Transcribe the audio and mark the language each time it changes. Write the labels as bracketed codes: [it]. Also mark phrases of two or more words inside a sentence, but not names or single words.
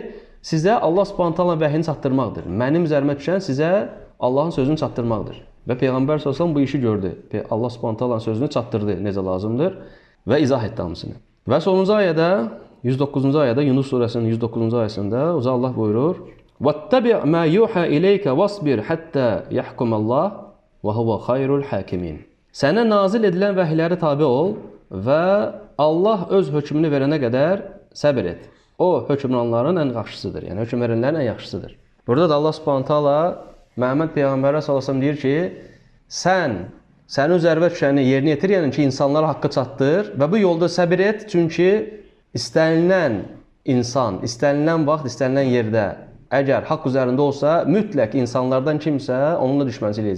[az] Sizə [ar] الله سبحانه تعالى [az] vəhiyini çatdırmaqdır. Mənim üzərimə düşən sizə Allahın sözünü çatdırmaqdır. Və Peyğəmbər [ar] صلى الله عليه وسلم [az] bu işi gördü. Allah Subhanahu taalanın sözünü çatdırdı necə lazımdır və izah etdi hamısını. Və sonuncu ayədə, 109-cu ayədə, Yunus surəsinin 109-cu ayəsində Allah buyurur: [ar] "واتبع ما يوحى إليك واصبر حتى يحكم الله وهو خير الحاكمين." [az] Sənə nazil edilən vəhiylərə tabe ol və Allah öz hökmünü verənə qədər səbr et. O hökmranların ən yaxşısıdır, yəni hökm verənlərin ən yaxşısıdır. Burada da [ar] الله سبحانه تعالى [az] Məhəmməd Peyğəmbərə [ar] صلى الله عليه وسلم [az] deyir ki, sənin üzərinə düşəni yerinə yetir, yəni ki, insanlara haqqı çatdır və bu yolda səbir et, çünki istənilən insan, istənilən vaxt, istənilən yerdə əgər haqq üzərində olsa, mütləq insanlardan kimsə onunla düşmənçilik eləyəcək.